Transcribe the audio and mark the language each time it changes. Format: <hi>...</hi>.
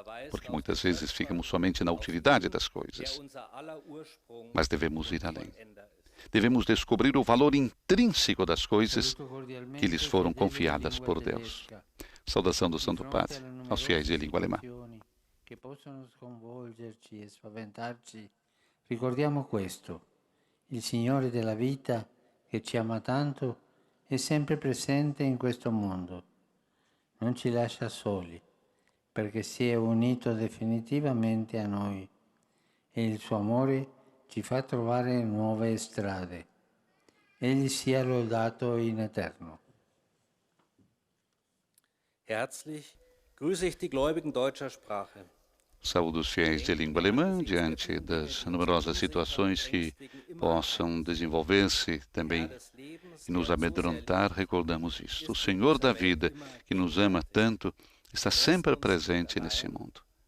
<pt>Porque muitas vezes ficamos somente na utilidade das coisas. Mas devemos ir além. Devemos descobrir o valor intrínseco das coisas que lhes foram confiadas por Deus. Saudação do Santo Padre aos fiéis de língua alemã.</pt> <it>Che possono sconvolgerci e spaventarci, ricordiamo questo: il Signore della vita, che ci ama tanto, è sempre presente in questo mondo. Non ci lascia soli, perché si è unito definitivamente a noi e il suo amore ci fa trovare nuove strade. Egli sia lodato in eterno.</it> <de>Herzlich grüße ich die Gläubigen deutscher Sprache.</de> <pt>Saúdo os fiéis de língua alemã diante das numerosas situações que possam desenvolver-se também e nos amedrontar. Recordamos isto. O Senhor da vida, que nos ama tanto, está sempre presente nesse mundo.</pt>